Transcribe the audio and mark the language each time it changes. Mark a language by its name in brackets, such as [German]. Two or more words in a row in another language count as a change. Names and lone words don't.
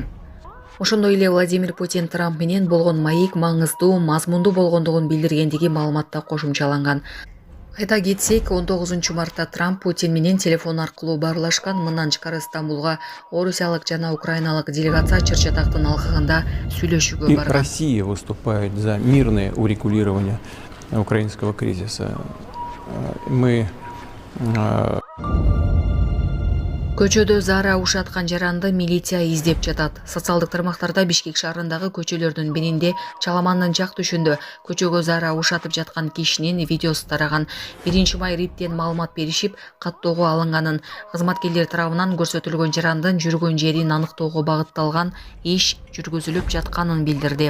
[Kyrgyz] Ошондой эле Владимир Путин Трамп менен болгон маек маңыздуу, мазмундуу болгондугун билдиргендиги маалыматта кошумчаланган. Айта кетсек, 19 мартта Трамп Путин менен телефон аркылуу баарлашкан. Мындан тышкары Стамбулга орусиялык жана украиналык делегация чыр-чатактын алкагында сүйлөшүүгө барган. [Russian] Россия выступает за мирное урегулирование украинского кризиса. Мы [Kyrgyz] Көчөдө зара ушаткан жаранды милиция издеп жатат. Социалдык тармактарда Бишкек шаарындагы көчөлөрдүн биринде Чаламандын жак түшүндө көчөгө зара ушатып жаткан кишинин видеосу тараган. 1 май риптен маалымат беришип, каттоого алынганын, кызматкерлер тарабынан көрсөтүлгөн жарандын жүргөн жерин аныктоого багытталган иш жүргүзүлүп жатканын билдирди.